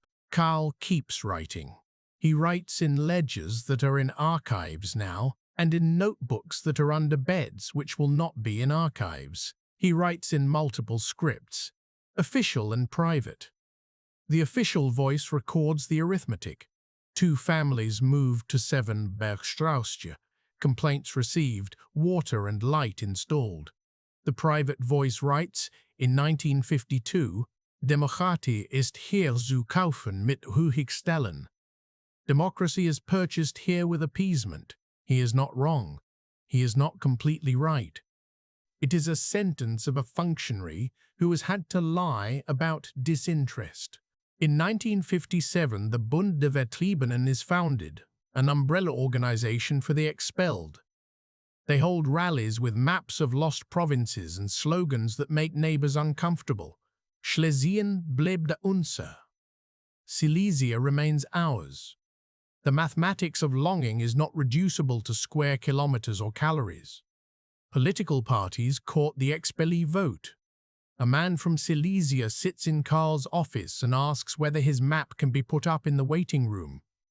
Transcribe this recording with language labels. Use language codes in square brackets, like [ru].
[en] Karl keeps writing. He writes in ledgers that are in archives now, and in notebooks that are under beds which will not be in archives. He writes in multiple scripts, official and private. The official voice records the arithmetic. 2 families moved to 7 Bergstraße. Complaints received, water and light installed. The private voice writes, in 1952, [de] Demokratie ist hier zu kaufen mit Hochstellen. [en] Democracy is purchased here with appeasement. He is not wrong. He is not completely right. It is a sentence of a functionary who has had to lie about disinterest. In 1957, the Bund der Vertriebenen is founded, an umbrella organization for the expelled. They hold rallies with maps of lost provinces and slogans that make neighbors uncomfortable. [de] Schlesien bleibt unser. [en] Silesia remains ours. The mathematics of longing is not reducible to square kilometers or calories. Political parties court the expellee vote. A man from Silesia sits in Karl's office and asks whether his map can be put up in the waiting room.